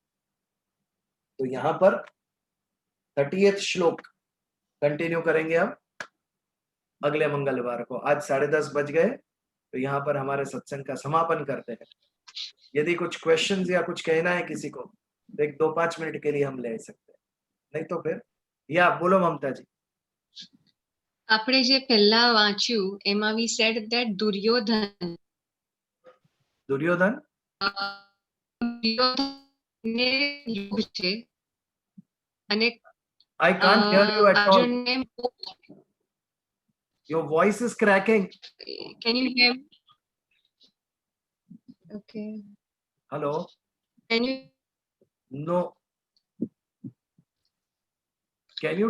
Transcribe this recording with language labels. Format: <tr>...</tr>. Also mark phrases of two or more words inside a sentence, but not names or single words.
<hi>तो यहां पर 30th श्लोक कंटिन्यू करेंगे हम अगले मंगलवार को। आज 10:30 बज गए, तो यहाँ पर हमारे सत्संग का समापन करते हैं। यदि कुछ क्वेश्चंस या कुछ कहना है किसी को, तो 1-2-5 मिनट के लिए हम ले सकते हैं, नहीं तो फिर या बोलो ममता जी।</hi> <gu>આપણે જે પહેલા વાંચ્યું એમાં</gu> <en>we said that</en> <gu>દુર્યોધન दुर्योधन દુર્યોધનને લોભ છે અને</gu> <en>I can't hear you at all.</en> <gu>અર્જુનને</gu> <en>Your voice is cracking. can you hear me? Okay. Hello. Can you? No. Can you</en>